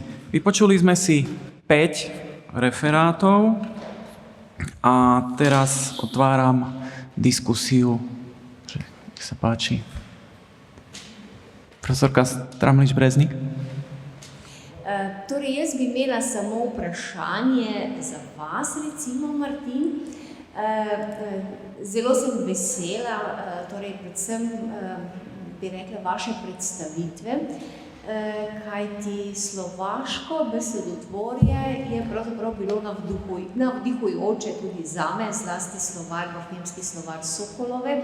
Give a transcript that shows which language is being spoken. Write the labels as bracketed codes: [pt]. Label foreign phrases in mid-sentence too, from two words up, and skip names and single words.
[sk] Vypočuli sme si 5 referátov a teraz otváram diskusiu. Nech sa páči. Profesorka Stramlič-Breznik. [sl] Torej, jaz bi imela samo vprašanje za vas, recimo, Martin. Zelo sem vesela, torej predvsem bi rekla vaše predstavitve, kajti slovaško besedotvorje je pravzaprav bilo navdihujoče tudi zame, zlasti slovar, Bohinjski slovar Sokolove.